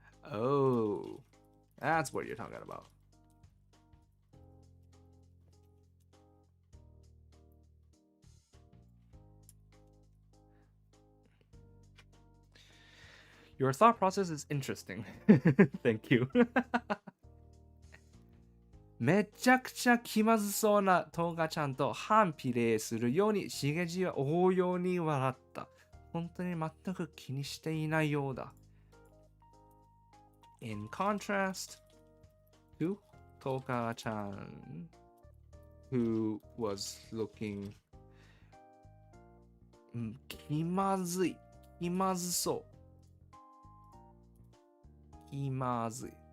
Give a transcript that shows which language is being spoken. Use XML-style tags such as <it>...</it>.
<en>Oh, that's what you're talking about. Your thought process is interesting. Thank you.</en> <ja>めちゃくちゃ気まずそうなトガちゃんと反比例するようにしげじは応用に笑った。本当に全く気にしていないようだ。</ja> <en>In contrast to Toga-chan, who was looking 気まずい。</en> <ja>気まずそう。気まずい。</ja>